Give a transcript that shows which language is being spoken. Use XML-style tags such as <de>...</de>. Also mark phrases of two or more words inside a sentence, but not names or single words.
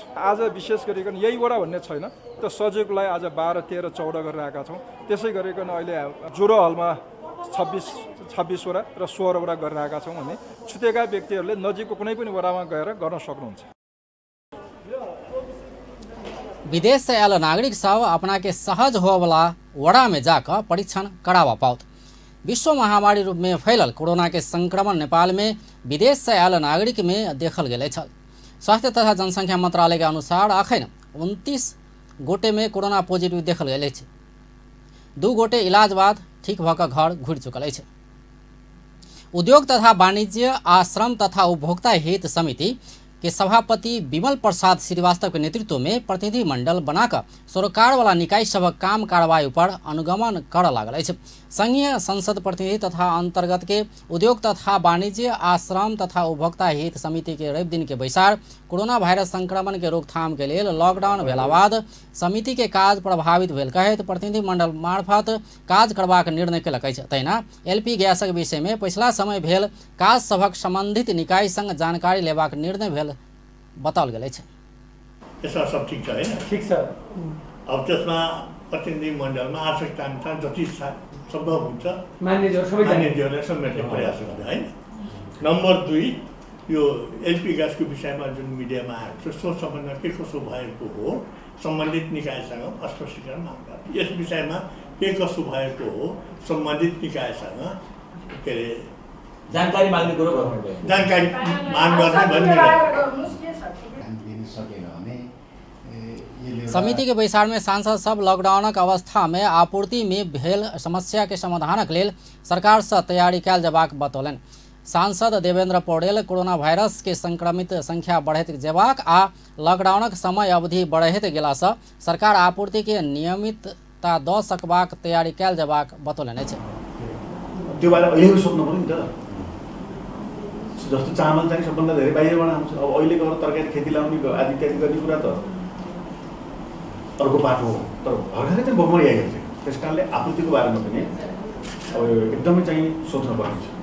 <ne>आज विशेष गरिकन यही वडा भन्ने छैन, त्यो सजिलोलाई आज 12, 13, 14 गरिरहेका छौँ। त्यसै गरिकन अहिले जोरो हलमा 26 वडा र 16 वडा गरिरहेका छौँ भने छुटेका व्यक्तिहरूले नजिकको कुनै पनि वडामा गएर गर्न सक्नुहुन्छ।</ne> <mai>विदेश से आयल नागरिक सब अपना के सहज हो वाला वड़ा में जाकर परीक्षण करावा पाओत। विश्व महामारी रूप में फैलल कोरोना के संक्रमण नेपाल में विदेश से आयल नागरिक में देखल गेल छल। स्वास्थ्य तथा जनसंख्या मंत्रालय के अनुसार अखन 29 गोटे में कोरोना पॉजिटिव देखल गेल छै। 2 गोटे इलाज बाद ठीक भऽ कऽ घर घुरि चुकल अछि। उद्योग तथा वाणिज्य आ श्रम तथा उपभोक्ता हित समिति के सभापति विमल प्रसाद श्रीवास्तव के नेतृत्व में प्रतिनिधि मंडल बनाकर सरकार वाला निकाय सबक काम कार्रवाई पर अनुगमन कर लागल अछि। संघीय संसद प्रतिनिधि तथा अंतर्गत के उद्योग तथा वाणिज्य आ श्रम तथा उपभोक्ता हित समिति के रवि दिन के बैसार कोरोना वायरस संक्रमण के रोकथाम के लिए लॉकडाउन भेला बाद समिति के काज प्रभावित भेल कहैत प्रतिनिधि मंडल मार्फत काज करबाक निर्णय केलक अछि। तहिना एलपी गैसक विषय में पिछला समय भेल काज सभक संबंधित निकाय संग जानकारी लेबाक निर्णय भेल बताओल गेल अछि।</mai> <ne>यसमा सब ठीक छ हैन? ठीक छ। अब त्यसमा प्रतिनिधि मण्डलमा आवश्यकता अनुसार जति सम्भव हुन्छ मान्यज्यूहरूलाई समेट्ने प्रयास गर्ने हैन। नम्बर 2, यो एलपी ग्यासको विषयमा जुन मिडियामा आएको छ सो सम्बन्धमा के कसो भएको हो सम्बन्धित निकायसँग स्पष्टीकरण माग गर्ने। यस विषयमा के कसो भएको हो सम्बन्धित निकायसँग के अरे जानकारी माग्ने कुरो गर्नु, जानकारी माग गर्ने भन्ने।</ne> <mai>समिति के बैसार में सांसद सब लॉकडाउन अवस्था में आपूर्ति में भेल समस्या के समाधान के लिए सरकार से तैयारी कैल जबाक बतौलन। सांसद देवेंद्र पौडेल कोरोना वायरस के संक्रमित संख्या बढ़त जेबाक आ लॉकडाउन समय अवधि बढ़त गेला से सरकार आपूर्ति के नियमितता द सकबाक तैयारी कैल जबाक बतौलन अछि।</mai> <ne>त्यो बारे अहिले सोच्नु पर्यो नि त। जस्तो चामल चाहिँ सबभन्दा धेरै बाहिरबाट आउँछ। अब अहिले गएर तरकारी खेती लाउने आदि इत्यादि गर्ने कुरा त अर्को पाटो हो, तर भर्खरै चाहिँ भोकमरी आइहाल्छ। त्यस कारणले आपूर्तिको बारेमा पनि अब एकदमै चाहिँ सोच्नु पर्ने छ।</ne>